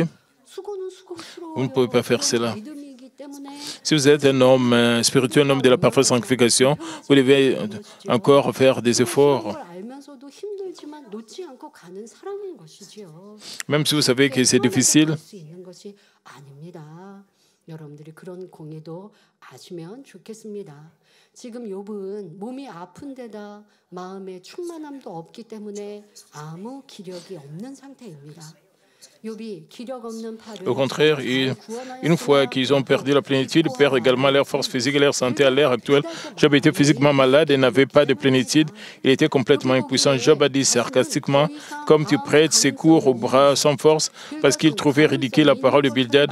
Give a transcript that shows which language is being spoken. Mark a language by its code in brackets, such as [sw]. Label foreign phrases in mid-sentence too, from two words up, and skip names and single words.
[fr] Vous ne pouvez pas faire cela. Si vous êtes un homme spirituel, un homme de la parfaite sanctification, vous devez encore faire des efforts. Même si vous savez que c'est difficile. [ko] 여러분들이 그런 공의도 아시면 좋겠습니다. 지금 욥은 몸이 아픈 데다 마음에 충만함도 없기 때문에 아무 기력이 없는 상태입니다. [fr] Au contraire, une fois qu'ils ont perdu la plénitude, ils perdent également leur force physique et leur santé. À l'heure actuelle, Job était physiquement malade et n'avait pas de plénitude. Il était complètement impuissant. Job a dit sarcastiquement, comme tu prêtes secours au bras sans force, parce qu'il trouvait ridicule la parole de Bildad.